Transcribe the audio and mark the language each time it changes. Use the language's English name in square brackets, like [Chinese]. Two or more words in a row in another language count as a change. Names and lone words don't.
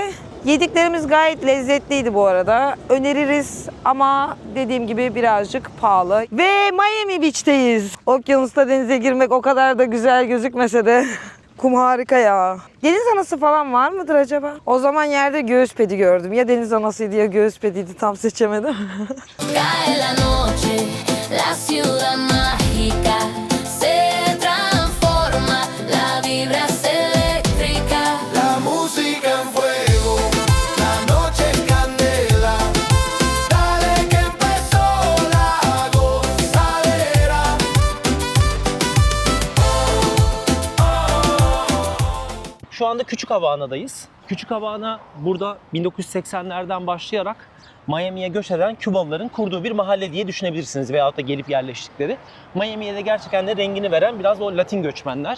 [Turkish] Yediklerimiz gayet lezzetliydi bu arada. Öneririz ama dediğim gibi birazcık pahalı. Ve Miami Beach'teyiz. Okyanusta denize girmek o kadar da güzel gözükmese de kum harika ya. Deniz anası falan var mıdır acaba? O zaman yerde göğüs pedi gördüm. Ya deniz anasıydı ya göğüs pediydi, tam seçemedim. [Spanish] Cae la noche, la ciudad mágica se transforma, la vibra es eléctrica. La música en fuego, la noche en candela. Dale que empezó la gozadera. [Turkish] Şu anda Küçük Havana'dayız. Küçük Havana burada 1980'lerden başlayarak Miami'ye göç eden Kübalıların kurduğu bir mahalle diye düşünebilirsiniz veyahut da gelip yerleştikleri. Miami'ye de gerçekten de rengini veren biraz o Latin göçmenler.